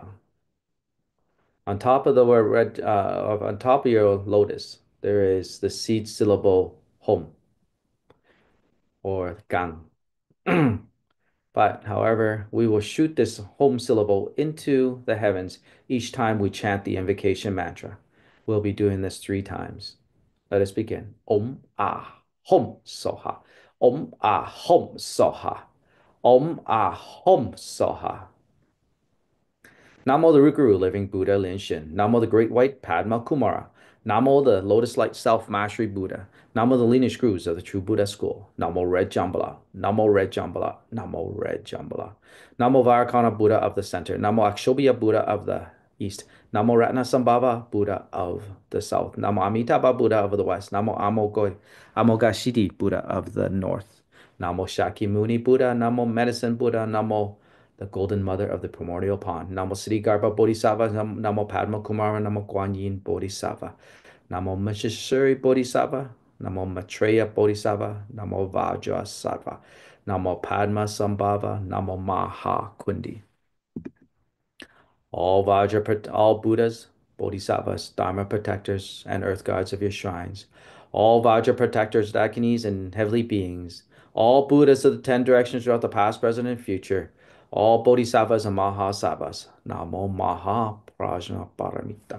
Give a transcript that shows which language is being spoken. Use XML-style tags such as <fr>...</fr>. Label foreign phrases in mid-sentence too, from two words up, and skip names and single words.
<en>On top of the word red, on top of your lotus, there is the seed syllable hom or gang. But however, we will shoot this home syllable into the heavens each time we chant the invocation mantra. We'll be doing this 3 times. Let us begin.</en> <sa>Om Ah Hom Soha. Om Ah Hom Soha. Om Ah Hom Soha.</sa> <en>Namo the Rukuru Living Buddha Lin Shin. Namo the Great White Padma Kumara. Namo the Lotus Light Self Mastery Buddha. Namo the lineage screws of the true Buddha school. Namo Red Jambhala. Namo Red Jambhala. Namo Red Jambhala. Namo Vairocana Buddha of the center. Namo Akshobhya Buddha of the east. Namo Ratnasambhava Buddha of the south. Namo Amitabha Buddha of the west. Namo Amogashiti Buddha of the north. Namo Shakyamuni Buddha. Namo Medicine Buddha. Namo the golden mother of the primordial pond. Namo Sri Garba Bodhisattva, Namo Padma Kumara, Namo Guan Yin Bodhisattva, Namo Maheshwari Bodhisattva, Namo Maitreya Bodhisattva, Namo Vajra Sattva, Namo Padma Sambhava, Namo Maha Kundi. All Buddhas, Bodhisattvas, Dharma protectors, and earth guards of your shrines, all Vajra protectors, Dakinis, and heavenly beings, all Buddhas of the 10 directions throughout the past, present, and future, all Bodhisattvas and Mahasattvas,</en> <sa>Namo Maha Prajna Paramita.</sa>